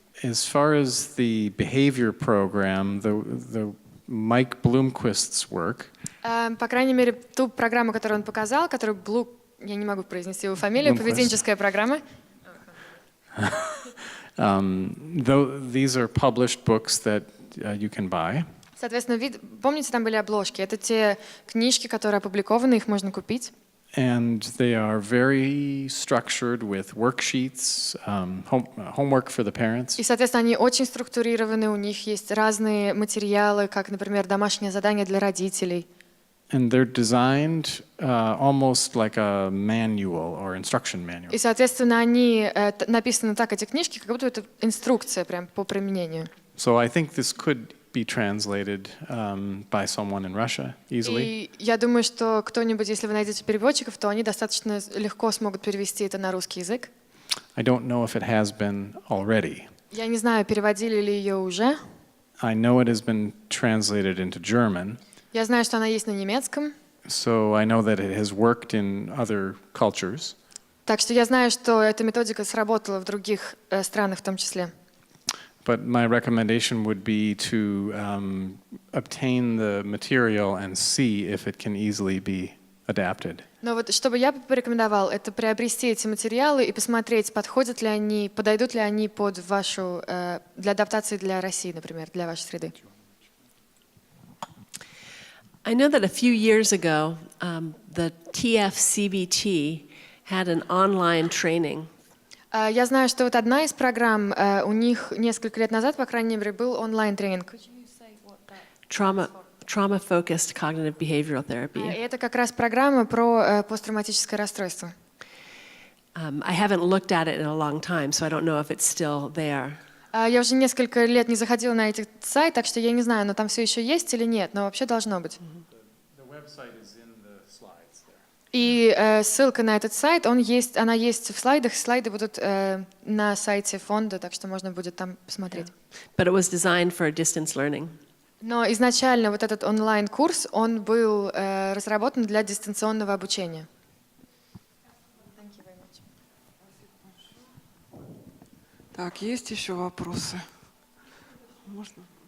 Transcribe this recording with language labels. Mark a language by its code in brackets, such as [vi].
[en] As far as the behavior program, the Mike Bloomquist's work, [ru] По крайней мере, ту программу, которую он показал, которую я не могу произнести его фамилию, поведенческая программа. [en] These are published books that you can buy. [ru] Соответственно, помните, там были обложки? Это те книжки, которые опубликованы, их можно купить. [en] And they are very structured with worksheets, homework for the parents. [ru] И, соответственно, они очень структурированы, у них есть разные материалы, как, например, домашнее задание для родителей. [en] And they're designed almost like a manual or instruction manual. [ru] И, соответственно, они написаны так, эти книжки, как будто это инструкция прям по применению. [en] So I think this could be translated by someone in Russia easily. [ru] И я думаю, что кто-нибудь, если вы найдете переводчиков, то они достаточно легко смогут перевести это на русский язык. [en] I don't know if it has been already. [ru] Я не знаю, переводили ли ее уже. [en] I know it has been translated into German. [ru] Я знаю, что она есть на немецком. [en] So I know that it has worked in other cultures. [ru] Так что я знаю, что эта методика сработала в других странах в том числе. [en] But my recommendation would be to obtain the material and see if it can easily be adapted. [ru] Но вот что бы я порекомендовал, это приобрести эти материалы и посмотреть, подходят ли они, подойдут ли они под вашу, для адаптации для России, например, для вашей среды. [en] I know that a few years ago, the TFCBT had an online training. [ru] Я знаю, что вот одна из программ, у них несколько лет назад, по крайней мере, был онлайн-тренинг. [en] Trauma-focused cognitive behavioral [ru] И [en] therapy. [ru] это как раз программа про посттравматическое расстройство. [en] I haven't looked at it in a long time, so I don't know if it's still there. [ru] Я уже несколько лет не заходила на этот сайт, так что я не знаю, но там все еще есть или нет, но вообще должно быть. И ссылка на этот сайт, она есть в слайдах, слайды будут на сайте фонда, так что можно будет там посмотреть. [en] But it was designed for distance learning. [ru] Но изначально вот этот онлайн-курс, он был разработан для дистанционного обучения. Так, есть еще вопросы? Можно?